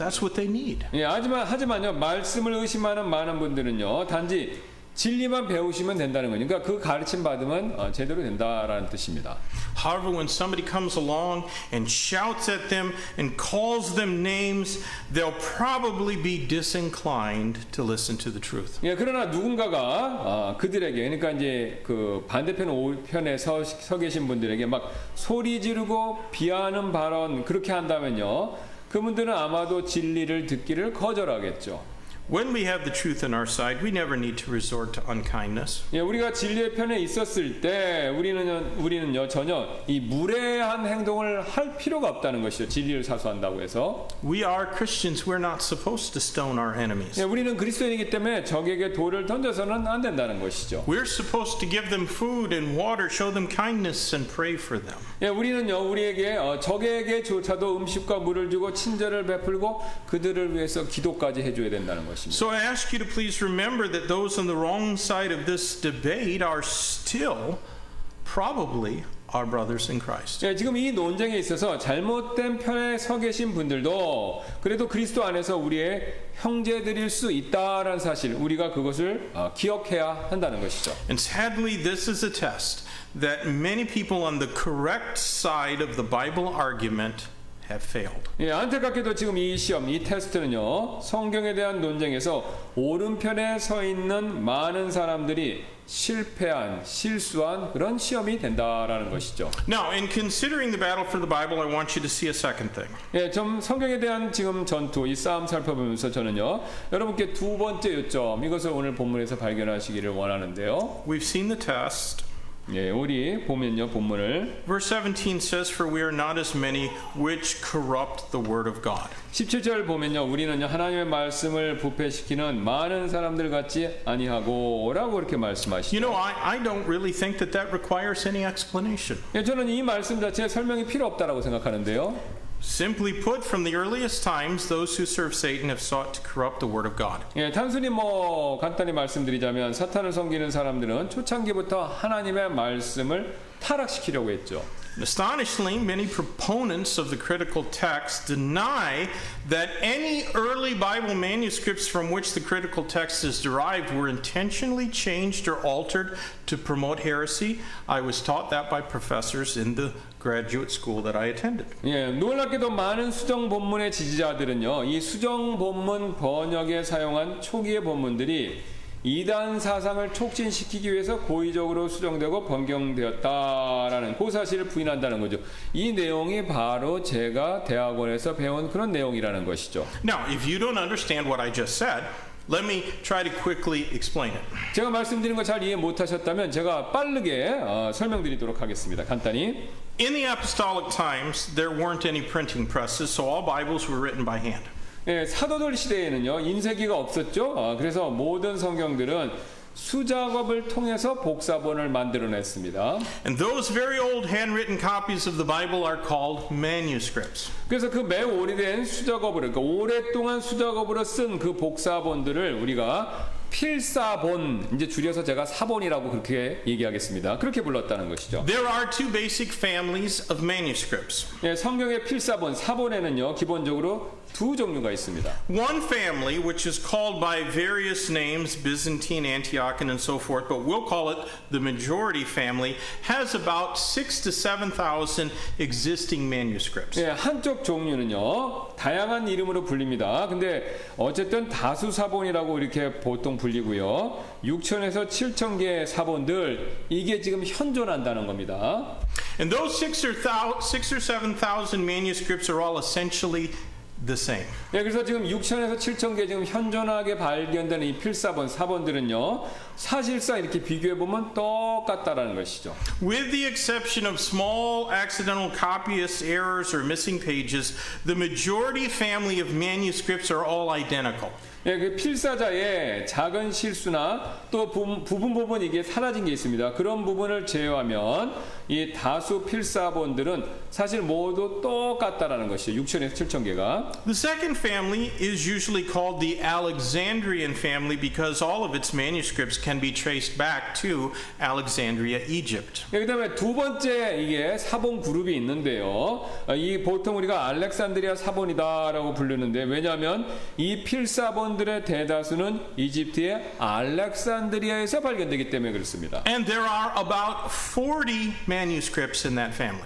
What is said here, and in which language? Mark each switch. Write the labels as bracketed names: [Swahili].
[English] That's what they need. [Korean] 예, 하지만요, 말씀을 의심하는 많은 분들은요, 단지 진리만 배우시면 된다는 거니까 그러니까 그 가르침 받으면 제대로 된다라는 뜻입니다. [English] However, when somebody comes along and shouts at them and calls them names, they'll probably be disinclined to listen to the truth. [Korean] 예, 그러나 누군가가 그들에게, 그러니까 이제 그 반대편에 서 계신 분들에게 막 소리 지르고 비하하는 발언 그렇게 한다면요, 그분들은 아마도 진리를 듣기를 거절하겠죠. [English] When we have the truth on our side, we never need to resort to unkindness. [Korean] 예, 우리가 진리의 편에 있었을 때 우리는요 전혀 이 무례한 행동을 할 필요가 없다는 것이죠. 진리를 사수한다고 해서. [English] We are Christians. We're not supposed to stone our enemies. [Korean] 예, 우리는 그리스도인이기 때문에 적에게 돌을 던져서는 안 된다는 것이죠. [English] We're supposed to give them food and water, show them kindness, and pray for them. [Korean] 예, 우리는요 우리에게 적에게조차도 음식과 물을 주고 친절을 베풀고 그들을 위해서 기도까지 해줘야 된다는 것입니다. [English] So I ask you to please remember that those on the wrong side of this debate are still probably our brothers in Christ. [Korean] 예, 지금 이 논쟁에 있어서 잘못된 편에 서 계신 분들도 그래도 그리스도 안에서 우리의 형제들일 수 있다라는 사실, 우리가 그것을 기억해야 한다는 것이죠. [English] And sadly, this is a test that many people on the correct side of the Bible argument have failed. [Korean] 예, 안타깝게도 지금 이 시험, 이 테스트는요, 성경에 대한 논쟁에서 오른편에 서 있는 많은 사람들이 실수한 그런 시험이 된다라는 것이죠. [English] Now, in considering the battle for the Bible, I want you to see a second thing. [Korean] 예, 좀 성경에 대한 지금 전투, 이 싸움 살펴보면서 저는요, 여러분께 두 번째 요점, 이것을 오늘 본문에서 발견하시기를 원하는데요. [English] We've seen the test. [Korean] 예, 우리 보면요, 본문을 [English] Verse 17 says, For we are not as many which corrupt the word of God. [Korean] 17절 보면요, 우리는요 하나님의 말씀을 부패시키는 많은 사람들 같지 아니하고라고 이렇게 말씀하시죠. [English] You know, I don't really think that requires any explanation. [Korean] 예, 저는 이 말씀 자체에 설명이 필요 없다라고 생각하는데요. [English] Simply put, from the earliest times, those who serve Satan have sought to corrupt the word of God. [Korean] 예, 단순히 간단히 말씀드리자면 사탄을 섬기는 사람들은 초창기부터 하나님의 말씀을 타락시키려고 했죠. [English] Astonishingly, many proponents of the critical text deny that any early Bible manuscripts from which the critical text is derived were intentionally changed or altered to promote heresy. I was taught that by professors in the graduate school that I attended. [Korean] 예, 놀랍게도 많은 수정 본문의 지지자들은요, 이 수정 본문 번역에 사용한 초기의 본문들이 이단 사상을 촉진시키기 위해서 고의적으로 수정되고 변경되었다라는 그 사실을 부인한다는 거죠. 이 내용이 바로 제가 대학원에서 배운 그런 내용이라는 것이죠. [English] Now, if you don't understand what I just said, let me try to quickly explain it. [Korean] 제가 말씀드린 거 잘 이해 못하셨다면 제가 빠르게 설명드리도록 하겠습니다. 간단히. [English] In the apostolic times, there weren't any printing presses, so all Bibles were written by hand. [Korean] 예, 사도들 시대에는요 인쇄기가 없었죠. 그래서 모든 성경들은 수작업을 통해서 복사본을 만들어냈습니다. [English] And those very old handwritten copies of the Bible are called manuscripts. [Korean] 그래서 그 매우 오래된 수작업으로, 그러니까 오랫동안 수작업으로 쓴 그 복사본들을 우리가 필사본, 이제 줄여서 제가 사본이라고 그렇게 얘기하겠습니다. 그렇게 불렀다는 것이죠. [English] There are two basic families of manuscripts. [Korean] 예, 성경의 필사본, 사본에는요, 기본적으로 두 종류가 있습니다. [English] One family, which is called by various names, Byzantine, Antiochian, and so forth, but we'll call it the majority family, has about 6,000 to 7,000 existing manuscripts. [Korean] 예, 한쪽 종류는요, 다양한 이름으로 불립니다. 근데 어쨌든 다수사본이라고 이렇게 보통 불리고요. 6,000에서 7,000개의 사본들, 이게 지금 현존한다는 겁니다. [English] And those 6,000 or 7,000 manuscripts are all essentially the same. [Korean] 네, 그래서 지금 6,000에서 7,000개 지금 현존하게 발견되는 이 필사본, 사본들은요, 사실상 이렇게 비교해 보면 똑같다라는 것이죠. [English] With the exception of small accidental copyist errors or missing pages, the majority family of manuscripts are all identical. [Korean] 예, 그 필사자의 작은 실수나 또 부분 이게 사라진 게 있습니다. 그런 부분을 제외하면 이 다수 필사본들은 사실 모두 똑같다라는 것이죠. 6,000에서 7,000개가. [English] The second family is usually called the Alexandrian family because all of its manuscripts can be traced back to Alexandria, Egypt. [Korean] 예, 그다음에 두 번째 이게 사본 그룹이 있는데요. 이 보통 우리가 알렉산드리아 사본이다라고 부르는데 왜냐하면 이 필사본들의 대다수는 이집트의 알렉산드리아에서 발견되기 때문에 그렇습니다. [English] And there are about 40 manuscripts in that family.